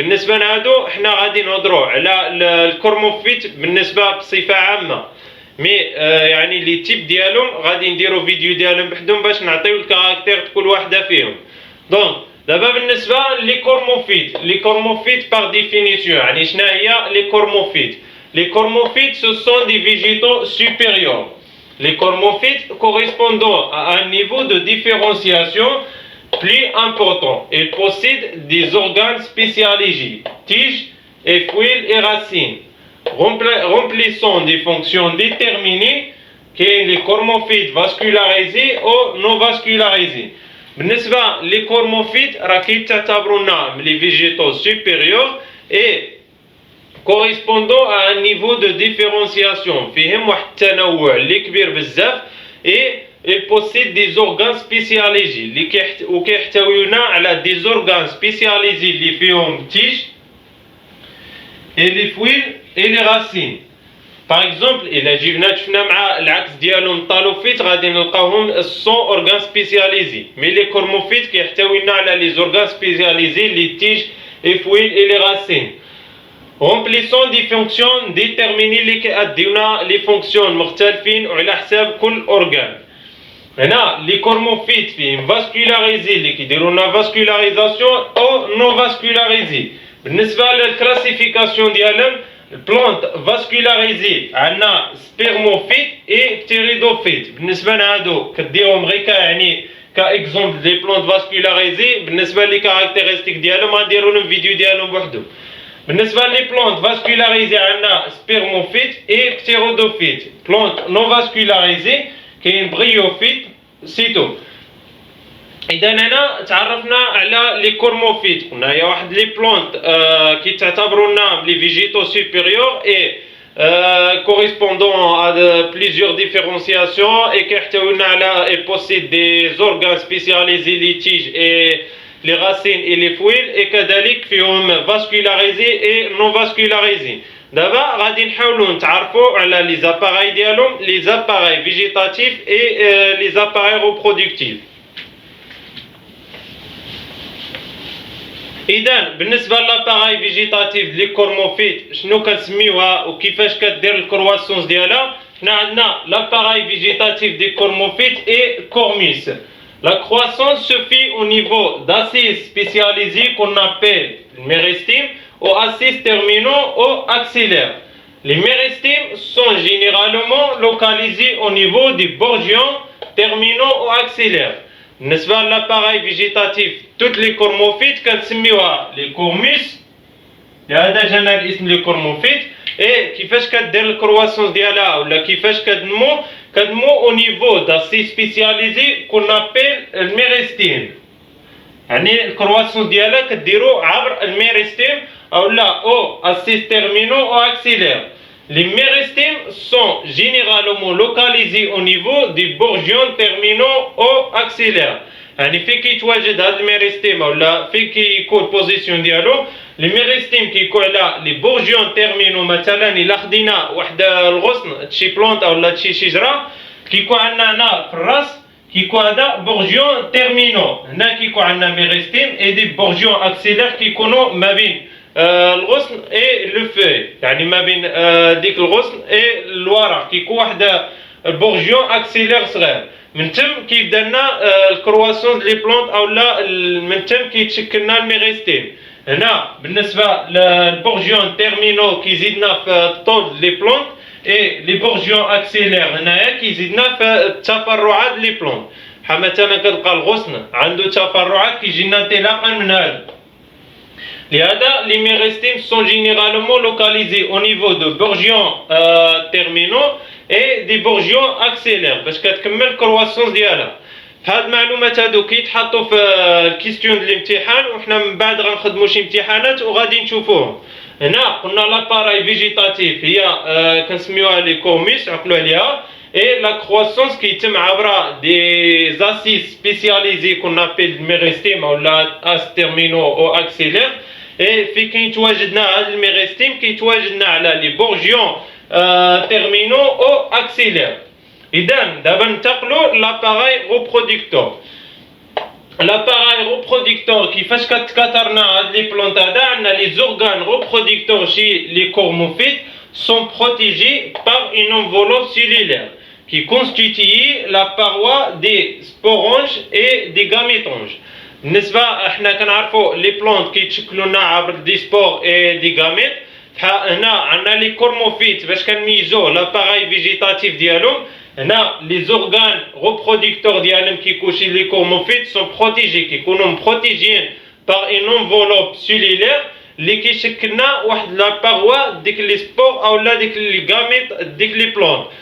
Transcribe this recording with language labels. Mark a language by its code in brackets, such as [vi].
[ar] بالنسبه لهادو حنا غادي نهضروا على الكورموفيت بالنسبه بصفه عامه، مي يعني لي تيب ديالهم غادي نديرو فيديو ديالهم بحدهم باش نعطيو الكاركتير كل وحده فيهم. دونك دابا بالنسبه لي كورموفيت بار ديفينيسيون يعني شنو هي لي كورموفيت؟ لي كورموفيت سو سون دي فيجيتو سوبيريور. [fr] Les cormophytes correspondant à un niveau de différenciation plus important. Ils possèdent des organes spécialisés, tiges et feuilles et racines, remplissant des fonctions déterminées que les cormophytes vascularisés ou non vascularisés. [ar] بالنسبة لي كورموفيت راه كيتعتبروا لنا لي فيجيتو سوبيريور اي [fr] correspondant à un niveau de différenciation. [ar] فيهم واحد التنوع اللي كبير بزاف [fr] et ils possèdent des organes spécialisés [ar] اللي وكيحتويونا على [fr] des organes spécialisés [ar] اللي فيهم تيج [fr] et les feuilles et les racines. Par exemple, [ar] إلا جبنا شفنا مع العكس ديالهم الطالوفيت غادي نلقاوهم سون اورغان سبيسياليزي، مي لي كورموفيت كيحتوينا على لي زورغان سبيسياليزي لي تيج اي فويل اي لي راسين. رومبليسون دي فونكسيون ديتيرميني اللي كيأديونا لي فونكسيون مختلفين وعلى حساب كل اورغان. هنا لي كورموفيت فيهم فاسكولاريزي اللي كيديروا لنا فاسكولاريزاسيون او نو فاسكولاريزي. بالنسبه للكلاسيفيكاسيون ديالهم البلونت فاسكولاريزي عندنا سبيرموفيت اي بتيريدوفيت. بالنسبه لهادو كديرهم غير يعني كاكزومبل دي بلونت فاسكولاريزي. بالنسبه لي كاركتيرستيك ديالهم غنديروا لهم فيديو ديالهم بوحدهم. بالنسبه لي بلونت فاسكولاريزي عندنا سبيرموفيت اي بتيريدوفيت. بلونت نو فاسكولاريزي كاين بريوفيت سيتو. اذا هنا تعرفنا على لي كورموفيت، قلنا هي واحد لي بلونت كيتعتبروا لنا لي فيجيتو سوبيريور اي [fr] correspondant à plusieurs différenciations et [ar] كيحتوينا على [fr] et possède des organes spécialisés les tiges et les racines et les feuilles et [ar] كذلك فيهم [fr] vascularisés et non vascularisés. [ar] دابا غادي نحاولوا نتعرفوا على لي زاباراي ديالهم، لي زاباراي فيجيتاتيف et لي زاباراي reproductifs. إذا بالنسبة لاباراي فيجيتاتيف لي كورموفيت شنو كنسميوها وكيفاش كدير الكرواسونس ديالها؟ حنا عندنا لاباراي فيجيتاتيف دي كورموفيت اي كورميس. [fr] La croissance se fait au niveau d'assises spécialisées qu'on appelle méristemes ou assises terminaux ou axillaires. Les méristemes sont généralement localisés au niveau des bourgeons terminaux ou axillaires. [ar] بالنسبة لاباراي فيجيتاتيف توت لي كورموفيت كنسميوها لي كورميس، لهذا جانا الاسم لي كورموفيت. اي كيفاش كدير الكرواسونس ديالها ولا كيفاش كتنمو او نيفو داسي سبيسياليزي كون ابيل الميريستيم. يعني الكرواسونس ديالها كديرو عبر الميريستيم او لا او اسيس تيرمينو او اكسيلير. [fr] Les méristemes sont généralement localisés au niveau des bourgeons terminaux ou axillaires. [ar] يعني فين كيتواجد هذا الميريستيم ولا فين كيكون البوزيسيون ديالو. لي ميريستيم كيكون على لي بورجيون تيرمينو. مثلا الا خدينا واحد الغصن شي بلونط ولا شي شجره كيكون عندنا هنا في الراس كيكون هذا بورجيون تيرمينو. هنا كيكون عندنا ميريستيم اي دي بورجيون اكسيلير كيكونوا ما بين الغصن اي لو فوي، يعني ما بين ديك الغصن اي الورق كيكون واحد البورجيون اكسيلير صغير. من تم كيبدا لنا الكرواسون لي بلونت او لا من تم كيتشكل لنا الميغيستيم. هنا بالنسبه للبورجيون تيرمينو كيزيدنا في الطول لي بلونت، اي لي بورجيون اكسيلير هنايا كيزيدنا في التفرعات لي بلونت. بحال مثلا كتلقى الغصن عنده تفرعات كيجينا انطلاقا من هذا. لهذا [fr] les méristemes sont généralement localisés au niveau de bourgeons terminaux et des bourgeons axillaires [ar] باش كتكمل الكرواسونس ديالها. هاد المعلومات هادو كيتحطوا في الكيستيون ديال الامتحان، وحنا من بعد غنخدموا شي امتحانات وغادي نشوفوهم. هنا قلنا لاباراي فيجيتاتيف هي كنسميوها لي كورميس، عقلوا عليها. [fr] Et la croissance qui est des assises spécialisées qu'on appelle méristème ou la as terminaux ou axillaires. [ar] Et في كيتواجدنا هذا الميغيستيم كيتواجدنا على لي بورجيون [fr] terminaux ou axillaires. [ar] إذا دابا ننتقلوا لاباراي ريبرودكتور. [fr] l'appareil reproducteur [ar] كيفاش كتكاثرنا هاد لي بلونت هذا، عندنا لي زورغان [fr] reproducteurs chez les cormophites sont protégés par une enveloppe cellulaire qui constitue la paroi des sporonges et des gamétonges. [ar] بالنسبة احنا كنعرفوا لي بلونت كيتشكلوا لنا عبر دي سبور اي دي غاميت. هنا عندنا لي كورموفيت باش كنميزوا لاباراي فيجيتاتيف ديالهم. هنا لي زورغان reproducteurs ديالهم كيكونوا لي كورموفيت سون بروتيجي، كيكونوا مبروتيجيين باغ اون انفولوب سيلولير اللي كيشكلنا واحد لا باروا ديك لي سبور او لا ديك لي غاميت ديك لي بلونت.